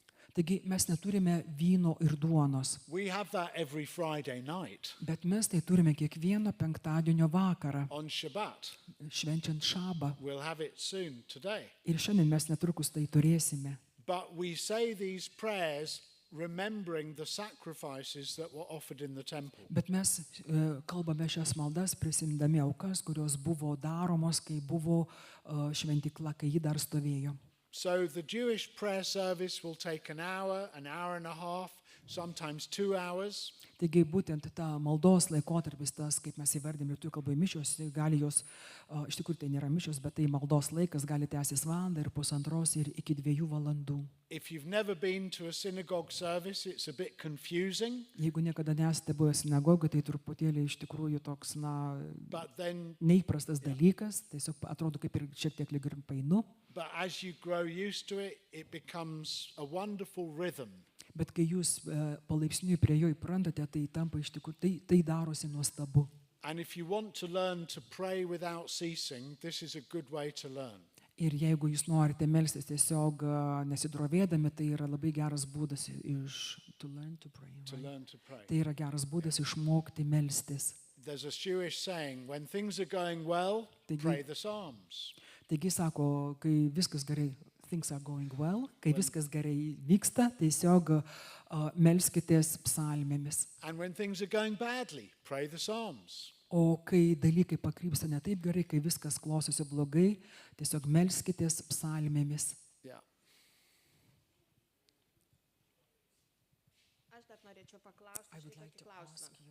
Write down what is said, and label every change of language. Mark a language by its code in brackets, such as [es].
[lt] Taigi mes neturime vyno ir duonos, [en] We have that every Friday night [lt] bet mes tai turime kiekvieno penktadienio vakarą, [en] on Shabbat. [lt] švenčiant šabą. [en] We'll have it soon today. [lt] Ir šiandien mes netrukus tai turėsime. [en] But we say these prayers remembering the sacrifices that were offered in the temple. [lt] Bet mes kalbame šias maldas prisimdami aukas, kurios buvo daromos, kai buvo šventykla, kai ji dar stovėjo. [en] So the Jewish prayer service will take an hour and a half. sometimes 2 hours. [lt] Taigi būtent ta maldos laikotarpis, tas, kaip mes įvardėm lietuvių kalboje mišios, gali jos, iš tikrųjų tai nėra mišios, bet tai maldos laikas gali tęsis valandą ir pusantros ir iki 2 valandų. [en] If you've never been to a synagogue service, it's a bit confusing, [lt] Jeigu niekada nesate buvę sinagogoje, tai truputėlį iš tikrųjų toks, [en] but then [lt] neįprastas dalykas, tiesiog atrodo kaip ir šiek tiek lyg ir painu, [en] but as you grow used to it, it becomes a wonderful rhythm. [lt] bet kai jūs palaipsniui prie jo įprantate, tai tampa iš tikrųjų, tai darosi nuostabu. [en] And if you want to learn to pray without ceasing, this is a good way to learn. [lt] Ir jeigu jūs norite melstis tiesiog nesidrovėdami, tai yra labai geras būdas [en] to learn to pray. To Right? learn to pray. [lt] Tai yra geras būdas išmokti melstis. [en] There's a Jewish saying, when things are going well, [lt] Taigi- [en] pray the Psalms. [lt] Taigi sako, kai viskas gerai, [en] things are going well, [lt] kai viskas gerai vyksta, tiesiog melskitės psalmėmis. [en] And when things are going badly, pray the Psalms. [lt] O kai dalykai pakrypsta ne taip gerai, kai viskas klostosi blogai, tiesiog melskitės psalmėmis. [en] Yeah. [lt] Aš dar norėčiau paklausti štai tokį klausimą.